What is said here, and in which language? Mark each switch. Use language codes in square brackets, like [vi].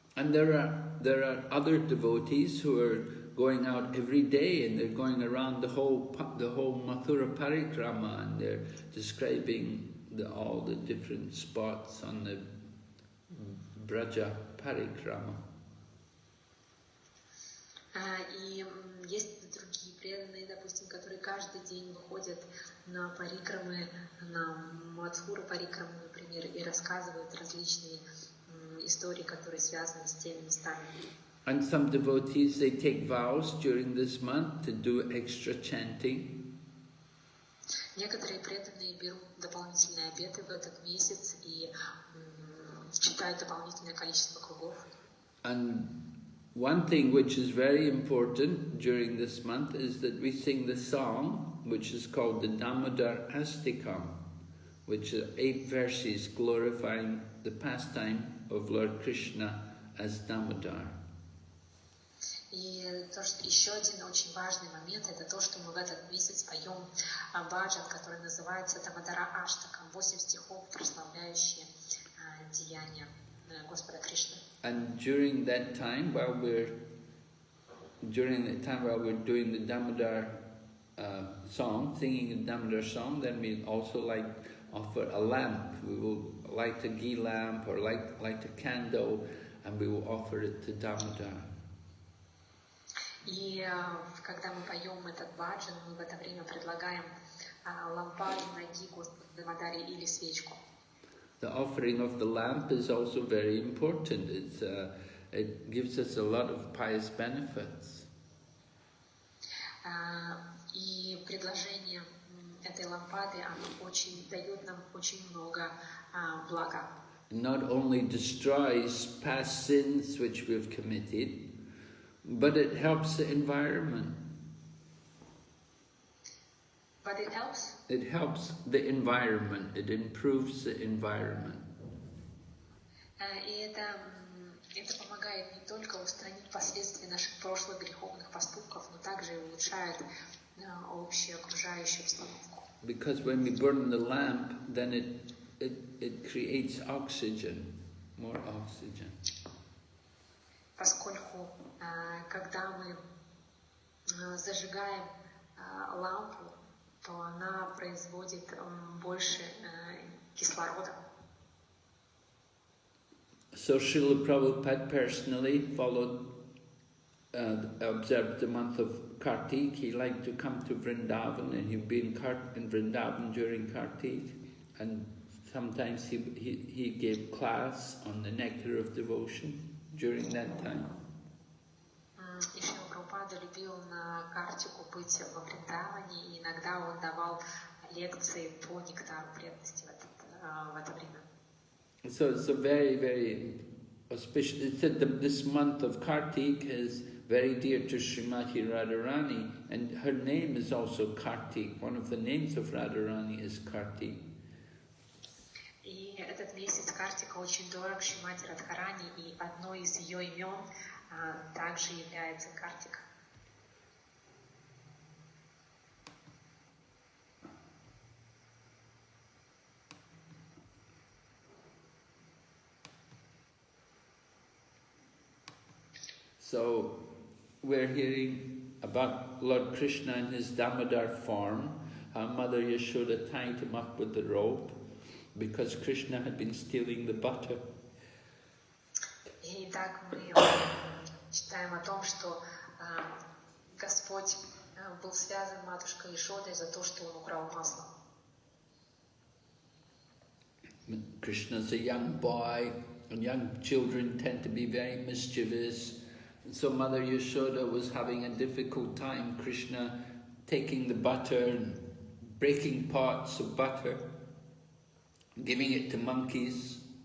[en] And there are other devotees who are going out every day and they're going around the whole Mathura parikrama, and they're describing all the different spots on the Braja parikrama. [ru] И есть другие преданные, допустим, которые каждый день выходят на парикрамы, на Мадхуру парикраму, например, и рассказывают различные истории, которые связаны с теми местами. [en] And some devotees, they take vows during this month to do extra chanting. [ru] Некоторые преданные берут дополнительные обеты в этот месяц и читают дополнительное количество кругов. [en] And one thing which is very important during this month is that we sing the song which is called the Damodar Astikam, which are 8 verses glorifying the pastime of Lord Krishna as Damodar. [ru] И еще один очень важный момент, это то, что мы в этот месяц поем баджан, который называется Дамодара Аштакам, 8 стихов, прославляющие деяния Господа Кришны. [en] And during that time, while we're doing the Damodar song, singing the Damodar song, then we also offer a lamp. We will light a ghee lamp or light a candle, and we will offer it to Damodar. [ru] И когда мы поем этот баджан, мы в это время предлагаем лампаду на ги Господу Дамодаре или свечку. [en] The offering of the lamp is also very important. It gives us a lot of pious benefits. [ru] И предложение этой лампады, оно дает нам очень много блага. [en] Not only destroys past sins which we've committed, but it helps the environment. But it helps? It helps the environment. It improves the environment. [ru] И это помогает не только устранить последствия наших прошлых греховных поступков, но также и улучшает общую окружающую обстановку. [en] Because when we burn the lamp, then it creates oxygen, more oxygen. [ru] Поскольку когда мы зажигаем лампу, то она производит больше кислорода. [en] So Srila Prabhupada personally observed the month of Kartik. He liked to come to Vrindavan, and he'd be in Vrindavan during Kartik. And sometimes he gave class on the Nectar of Devotion during that time. [ru] И Шрила Прабхупада любил на Картику быть во Вриндаване, и иногда он давал лекции по нектару преданности в это время. [en] So it's a very, very auspicious. It said that this month of Kartik is very dear to Srimati Radharani, and her name is also Kartik. One of the names of Radharani is Kartik. [ru] И этот месяц Картика очень дорог Шримати Радхарани, и одно из ее имен также является Картика. [en] So we're hearing about Lord Krishna in his Damodar form, how Mother Yashoda tied him up with the rope because Krishna had been stealing the butter. [ru] Итак, мы читаем о том, что Господь был связан матушкой Ешодой за то, что он украл масло. [en] Krishna's a young boy, and young children tend to be very mischievous. And so Mother Yashoda was having a difficult time, Krishna taking the butter and breaking pots of butter, giving it to monkeys.